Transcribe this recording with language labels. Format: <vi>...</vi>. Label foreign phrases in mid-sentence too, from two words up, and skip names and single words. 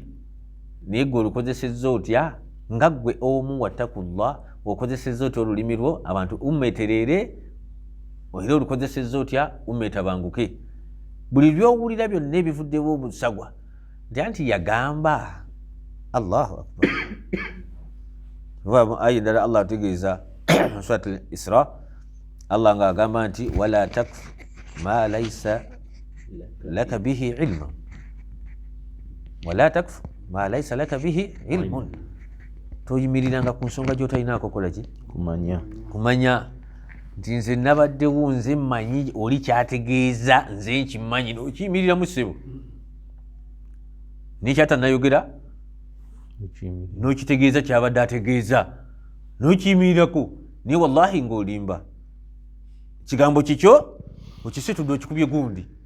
<lg>Naye gwe olukozesezza otya nga ggwe omu wattakullah, okozesezza otya olulimi lwo abantu ummeeterere, era olukozesezza otya ummeetabanguke. Buli by'owulira byonna ebivuddewo obusagwa nti yagamba</lg> <ar>الله أكبر.</ar> <lg>Aya endala Allah ategeeza mu Surat al-Isra, Allah nga agamba nti</lg> <ar>ولا تقف ما ليس لك به علم, ولا تقف ما ليس لك به علم.</ar> <lg>Toyimiriranga ku nsonga gy'otalinaako kolaki kumanya nti nze nabaddewo nze mmanyi oli kyategeeza nze nkimanyi n'okiyimiriramu ssebo nekyatanayogera n'okitegeeza kyabadde ategeeza n'okiyimirirako, naye wallahi ng'olimba kigambo kikyo okisitudde okikubye gundi.</lg>